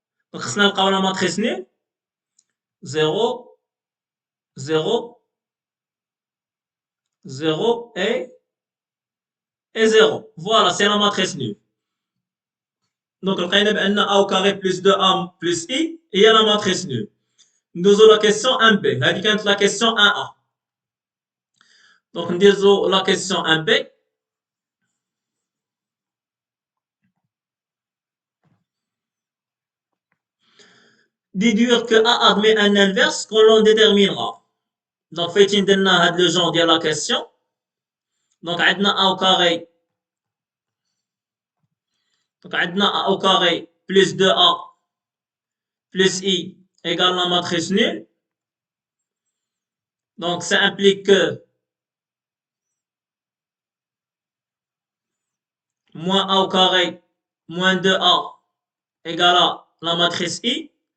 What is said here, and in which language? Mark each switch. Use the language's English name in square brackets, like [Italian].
[Arabic] Donc خصنا نلقاو لا ماتريس نول 0 0 0 et 0. [French] Voilà, c'est la matrice nulle. Donc [Arabic] لقينا بأن [French] A au carré plus 2A plus I [Arabic] هي [French] la matrice nulle. [Arabic] ندوزو [French] la question 1B. [Arabic] هذه كانت [French] la question 1A. Donc ندوزو la question 1B. Déduire que A admet un inverse qu'on l'on déterminera. [Arabic] Donc فايتين نديرنا هاد لو جون ديال [French] la question. Donc [Arabic] عندنا [French] A au carré. Donc [Arabic] عندنا [French] A au carré plus 2A plus I égale la matrice nulle. Donc ça implique que moins A au carré moins 2A égale à la matrice I.